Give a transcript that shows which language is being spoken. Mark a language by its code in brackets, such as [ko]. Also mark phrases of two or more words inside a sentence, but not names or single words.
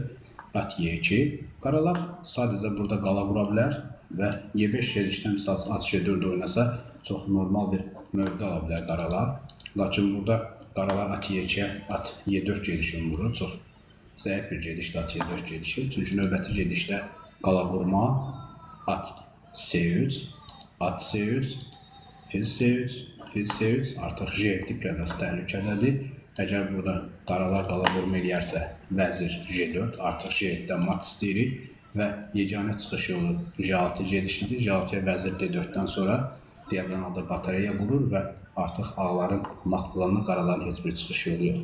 [az] At Y2, qaralar sadəcə burada qala vura bilər və Y5 gedişdən misal at J4 oynasa çox normal bir mövqe ala bilər qaralar. Lakin burada qaralar at Y2-yə, at Y4 gedişini vurur. Çox zəif bir gedişdə at Y4 gedişi. Çünki növbəti gedişdə qala qurma, at C3, at C3, fil C3, fil C3, artıq J7 piyadası təhlükədədir. Əgər burada qaralar qala qurma eləyərsə, vəzir J4, artıq J7-dən mat istəyirik və yeganə çıxış yolu J6 gedişidir. J6-ya vəzir D4-dən sonra diagonalda batareya qurur və artıq ağların mat planına qaraların heç bir çıxış yolu yox.